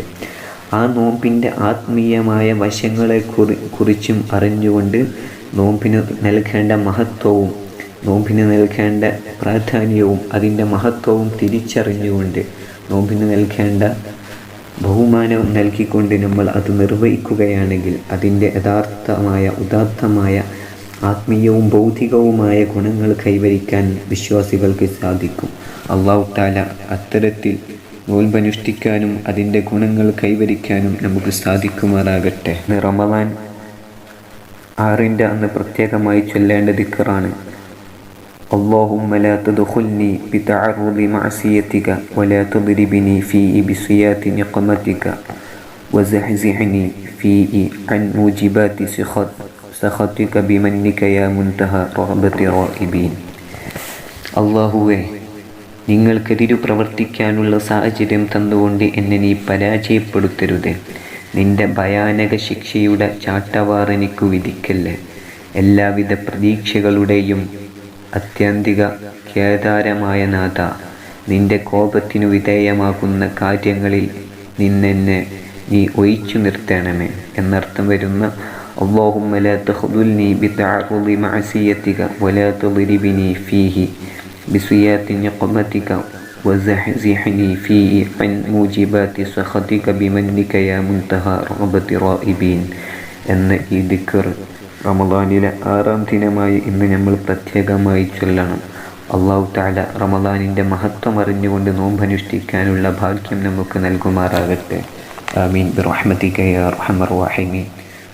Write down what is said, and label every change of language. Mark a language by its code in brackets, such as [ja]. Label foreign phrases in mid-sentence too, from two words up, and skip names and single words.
[ml] ആ നോമ്പിൻ്റെ ആത്മീയമായ വശങ്ങളെക്കുറിച്ചും അറിഞ്ഞുകൊണ്ട് നോമ്പിന് നൽകേണ്ട മഹത്വവും നോമ്പിന് നൽകേണ്ട പ്രാധാന്യവും അതിൻ്റെ മഹത്വവും തിരിച്ചറിഞ്ഞുകൊണ്ട് നോമ്പിന് നൽകേണ്ട ബഹുമാനവും നൽകിക്കൊണ്ട് നമ്മൾ അത് നിർവഹിക്കുകയാണെങ്കിൽ അതിൻ്റെ ഉദാത്തമായ ആത്മീയവും ഭൗതികവുമായ ഗുണങ്ങൾ കൈവരിക്കാൻ വിശ്വാസികൾക്ക് സാധിക്കും. [ar] الله تعالى [ml] അത്തരത്തിൽ നോൽബനുഷ്ഠിക്കാനും അതിൻ്റെ ഗുണങ്ങൾ കൈവരിക്കാനും നമുക്ക് സാധിക്കുമാറാകട്ടെ. റമദാൻ 6 അന്ന് പ്രത്യേകമായി ചൊല്ലേണ്ട ദിക്റാണ് [ar] اللهم لا تدخلني بتعرض معصيتك ولا تضربني فيه بسيات نقمتك وزحزحني فيه عن موجبات سخطك بمنك يا منتهى رغبة الرائبين. [ml] അല്ലാഹുവേ, നിങ്ങൾക്കെതിരു പ്രവർത്തിക്കാനുള്ള സാഹചര്യം തന്നുകൊണ്ട് എന്നെ നീ പരാജയപ്പെടുത്തരുതേ. നിന്റെ ഭയാനക ശിക്ഷയുടെ ചാട്ടവാർ എനിക്ക് വിധിക്കല്ലേ. എല്ലാവിധ പ്രതീക്ഷകളുടെയും അത്യന്തിക കേദാരമായ നാഥ, നിന്റെ കോപത്തിനു വിധേയമാകുന്ന കാര്യങ്ങളിൽ നിന്നെന്നെ നീ ഒഴിച്ചു നിർത്തണമേ എന്നർത്ഥം വരുന്ന [ar] اللهم لا تخذلني بتعرض معصيتك ولا تضربني فيه بسيات نقمتك وزحزحني فيه عن موجبات سخطك بمنك يا منتهى رغبة الرائبين [ml] എന്ന ഈ ദിക്ർ റമദാനിലെ 6 ദിനമായി ഇന്ന് നമ്മൾ പ്രത്യേകമായി ചൊല്ലണം. [ar] الله تعالى [ml] റമദാനിൻ്റെ മഹത്വം അറിഞ്ഞുകൊണ്ട് നോമ്പനുഷ്ഠിക്കാനുള്ള ഭാഗ്യം നമുക്ക് നൽകുമാറാകട്ടെ. [ar] آمين برحمتك يا أرحم الراحمين.